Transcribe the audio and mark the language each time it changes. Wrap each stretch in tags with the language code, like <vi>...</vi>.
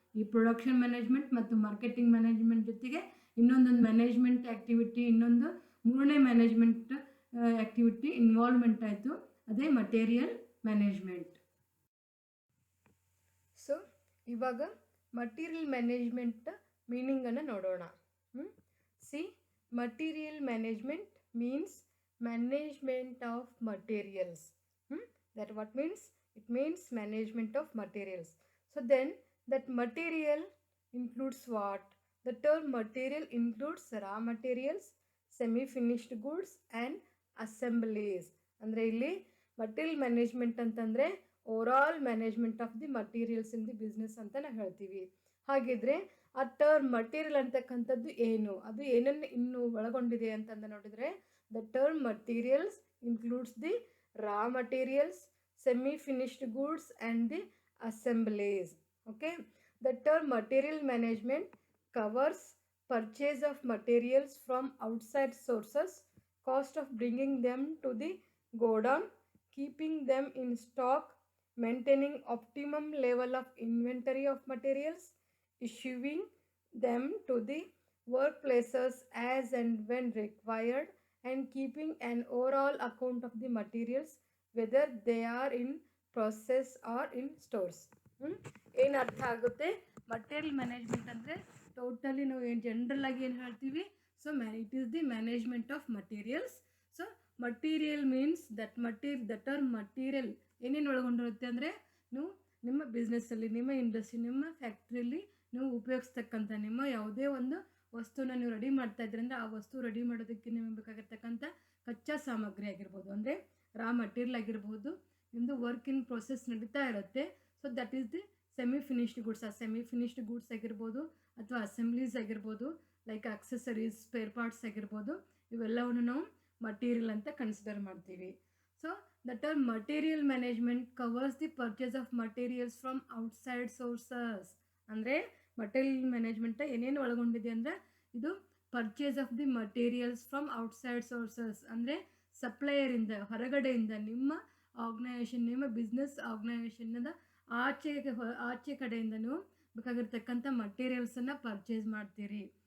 <kn>ಈ production management ಮತ್ತು marketing management ಜೊತೆಗೆ ಇನ್ನೊಂದೊಂದು ಮ್ಯಾನೇಜ್ಮೆಂಟ್ ಆ್ಯಕ್ಟಿವಿಟಿ, ಮೂರನೇ ಮ್ಯಾನೇಜ್ಮೆಂಟ್ ಆ್ಯಕ್ಟಿವಿಟಿ ಇನ್ವಾಲ್ವ್ಮೆಂಟ್ ಆಯಿತು, ಅದೇ ಮಟೀರಿಯಲ್ ಮ್ಯಾನೇಜ್ಮೆಂಟ್. ಸೊ ಇವಾಗ ಮಟೀರಿಯಲ್ ಮ್ಯಾನೇಜ್ಮೆಂಟ್ ಮೀನಿಂಗನ್ನು ನೋಡೋಣ.</kn> <en>See, material management means management of materials. That what means? It means management of materials. So then that material includes what? The term material includes raw materials, semi-finished goods and assemblies.</en> <kn>ಅಂದರೆ ಇಲ್ಲಿ material management ಅಂತಂದರೆ</kn> <en>overall management of the materials in the business</en> <kn>ಅಂತ ನಾವು ಹೇಳ್ತೀವಿ. ಹಾಗಿದ್ರೆ ಆ term material ಅಂತಕ್ಕಂಥದ್ದು ಏನು, ಅದು ಏನನ್ನು ಇನ್ನು ಒಳಗೊಂಡಿದೆ ಅಂತಂದು ನೋಡಿದರೆ</kn> <en>The term materials includes the raw materials, semi-finished goods and the assemblies. Okay, the term material management covers purchase of materials from outside sources, cost of bringing them to the godown, keeping them in stock, maintaining optimum level of inventory of materials, issuing them to the workplaces as and when required, and keeping an overall account of the materials whether they are in process or in stores.</en> <kn>ಏನು ಅರ್ಥ ಆಗುತ್ತೆ, material management ಅಂದರೆ totally ನಾವು ಏನು general ಆಗಿ ಏನು ಹೇಳ್ತೀವಿ, so</kn> <en>It is the management of materials.</en> <kn>So material means the term material ಏನೇನು ಒಳಗೊಂಡಿರುತ್ತೆ ಅಂದರೆ ನೀವು ನಿಮ್ಮ ಬಿಸ್ನೆಸ್ಸಲ್ಲಿ, ನಿಮ್ಮ ಇಂಡಸ್ಟ್ರಿ, ನಿಮ್ಮ ಫ್ಯಾಕ್ಟ್ರಿಯಲ್ಲಿ ನೀವು ಉಪಯೋಗಿಸ್ತಕ್ಕಂಥ ನಿಮ್ಮ ಯಾವುದೇ ಒಂದು ವಸ್ತುನ ನೀವು ರೆಡಿ ಮಾಡ್ತಾ ಇದ್ರಿ ಅಂದರೆ ಆ ವಸ್ತು ರೆಡಿ ಮಾಡೋದಕ್ಕೆ ನಿಮಗೆ ಬೇಕಾಗಿರ್ತಕ್ಕಂಥ ಕಚ್ಚಾ ಸಾಮಗ್ರಿ ಆಗಿರ್ಬೋದು, ಅಂದರೆ ರಾ ಮಟೀರಿಯಲ್ ಆಗಿರ್ಬೋದು, ನಿಮ್ಮದು ವರ್ಕ್ ಇನ್ ಪ್ರೊಸೆಸ್ ನಡೀತಾ ಇರುತ್ತೆ.</kn> <en>So that is the semi finished goods.</en> <kn>ಆ ಸೆಮಿ ಫಿನಿಶ್ಡ್ ಗೂಡ್ಸ್ ಆಗಿರ್ಬೋದು ಅಥವಾ ಅಸೆಂಬ್ಲೀಸ್ ಆಗಿರ್ಬೋದು, ಲೈಕ್ ಅಕ್ಸೆಸರೀಸ್, ಸ್ಪೇರ್ ಪಾರ್ಟ್ಸ್ ಆಗಿರ್ಬೋದು, ಇವೆಲ್ಲವನ್ನು ನಾವು ಮಟೀರಿಯಲ್ ಅಂತ ಕನ್ಸಿಡರ್ ಮಾಡ್ತೀವಿ.</kn> <en>So the term material management covers the purchase of materials from outside sources.</en> <kn>ಅಂದರೆ ಮಟೀರಿಯಲ್ ಮ್ಯಾನೇಜ್ಮೆಂಟ್ ಏನೇನು ಒಳಗೊಂಡಿದೆ ಅಂದರೆ ಇದು</kn> <en>purchase of the materials from outside sources,</en> <kn>ಅಂದರೆ ಸಪ್ಲೈಯರಿಂದ, ಹೊರಗಡೆಯಿಂದ, ನಿಮ್ಮ ಆರ್ಗನೈಸೇಷನ್, ನಿಮ್ಮ ಬಿಸ್ನೆಸ್ ಆರ್ಗನೈಸೇಷನ್ನಿಂದ ಆಚೆ ಕಡೆಯಿಂದ ನೀವು ಬೇಕಾಗಿರ್ತಕ್ಕಂಥ ಮಟೀರಿಯಲ್ಸನ್ನು ಪರ್ಚೇಸ್ ಮಾಡ್ತೀರಿ.</kn>